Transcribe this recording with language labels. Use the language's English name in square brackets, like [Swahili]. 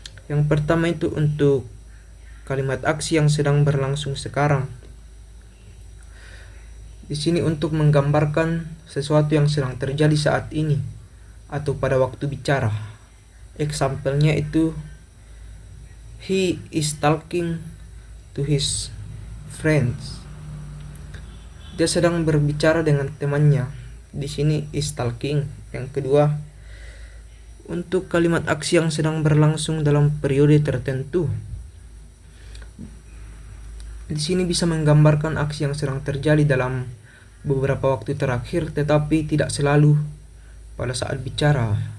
[Indonesian] Yang pertama itu untuk kalimat aksi yang sedang berlangsung sekarang. Di sini untuk menggambarkan sesuatu yang sedang terjadi saat ini atau pada waktu bicara. Example-nya itu [English] he is talking to his friends. [Indonesian] Dia sedang berbicara dengan temannya. Di sini [English] is talking. [Indonesian] Yang kedua, untuk kalimat aksi yang sedang berlangsung dalam periode tertentu. Di sini bisa menggambarkan aksi yang sedang terjadi dalam beberapa waktu terakhir, tetapi tidak selalu pada saat bicara.